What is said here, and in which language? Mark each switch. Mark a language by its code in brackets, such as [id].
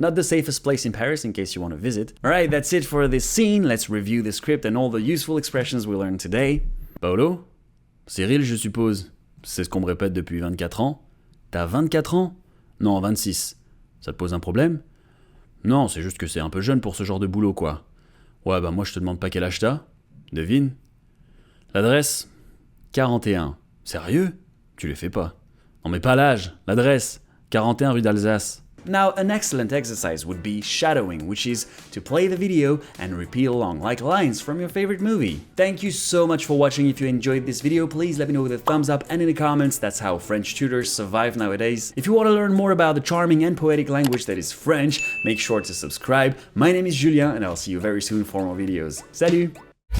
[en] Not the safest place in Paris in case you want to visit. Alright, that's it for this scene. Let's review the script and all the useful expressions we learned today. [fr] Paolo? Cyril, je suppose. C'est ce qu'on me répète depuis 24 ans. T'as 24 ans? Non, 26. Ça te pose un problème? Non, c'est juste que c'est un peu jeune pour ce genre de boulot, quoi. Ouais, bah moi je te demande pas quel âge t'as. Devine. L'adresse? 41. Sérieux? Tu les fais pas. Non mais pas l'âge, l'adresse. 41 rue d'Alsace. [en] Now, an excellent exercise would be shadowing, which is to play the video and repeat along, like lines from your favorite movie. Thank you so much for watching. If you enjoyed this video, please let me know with a thumbs up and in the comments. That's how French tutors survive nowadays. If you want to learn more about the charming and poetic language that is French, make sure to subscribe. My name is Julien, and I'll see you very soon for more videos. Salut!